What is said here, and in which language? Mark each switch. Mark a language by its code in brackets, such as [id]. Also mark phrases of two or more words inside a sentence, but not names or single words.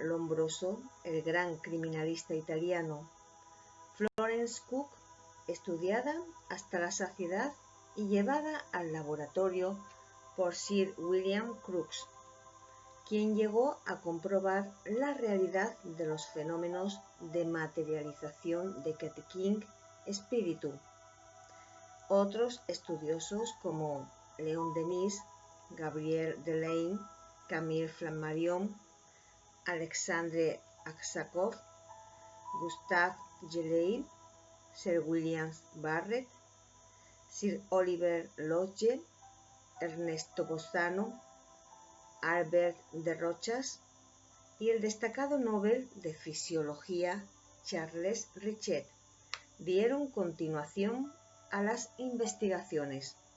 [es] Lombroso, el gran criminalista italiano; Florence Cook, estudiada hasta la saciedad y llevada al laboratorio por Sir William Crookes, quien llegó a comprobar la realidad de los fenómenos de materialización de King espíritu. Otros estudiosos como Leon Denis, Gabriel Delaine, Camille Flammarion, Alexandre Aksakov, Gustave Gelley, Sir William Barrett, Sir Oliver Lodge, Ernesto Bozzano, Albert de Rochas y el destacado Nobel de Fisiología Charles Richet dieron continuación a las investigaciones.